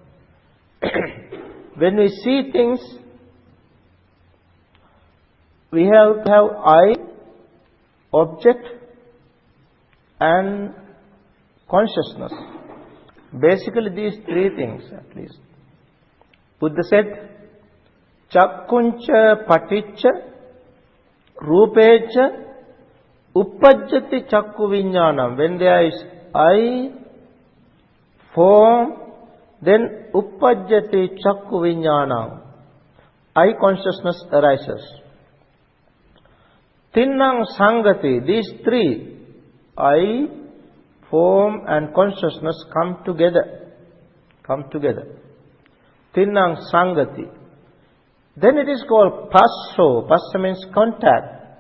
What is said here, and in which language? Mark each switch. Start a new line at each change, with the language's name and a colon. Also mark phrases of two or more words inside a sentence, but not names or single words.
English: When we see things, we have to have eye, object, and consciousness. Basically these three things at least. Buddha said,
Pali: Chakkuncha paticca rupecha uppajjati chakku viññānam.
English: When there is eye, form, then
Pali: uppajjati chakku viññānam.
English: Eye consciousness arises.
Pali: Tinnang Sangati,
English: these three, I, form and consciousness come together. Come together.
Pali: Tinnang Sangati.
English: Then it is called Passo. Passo means contact.